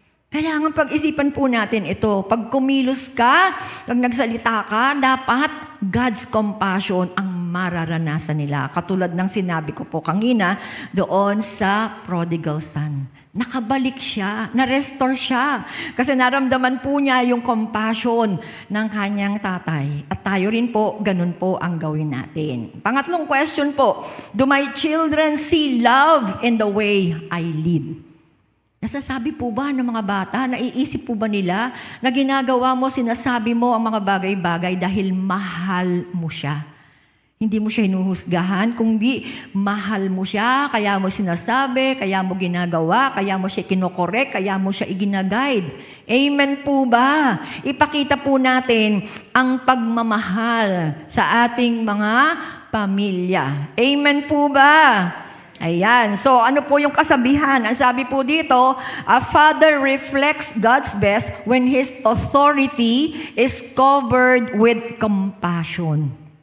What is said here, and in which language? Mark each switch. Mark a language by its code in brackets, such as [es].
[tl] Kailangan pag-isipan po natin ito. Pag kumilos ka, pag nagsalita ka, dapat God's compassion ang mararanasan nila. Katulad ng sinabi ko po kanina doon sa prodigal son. Nakabalik siya, na-restore siya. Kasi naramdaman po niya yung compassion ng kanyang tatay. At tayo rin po, ganun po ang gawin natin. Pangatlong question po, [en] do my children see love in the way I lead? [tl] Nasasabi po ba ng mga bata, naiisip po ba nila na ginagawa mo, sinasabi mo ang mga bagay-bagay dahil mahal mo siya? Hindi mo siya hinuhusgahan, kundi mahal mo siya, kaya mo sinasabi, kaya mo ginagawa, kaya mo siya kinokorek, kaya mo siya iginaguide. Amen po ba? Ipakita po natin ang pagmamahal sa ating mga pamilya. Amen po ba? Ayan. So, ano po yung kasabihan? Ang sabi po dito, [en] a father reflects God's best when his authority is covered with compassion.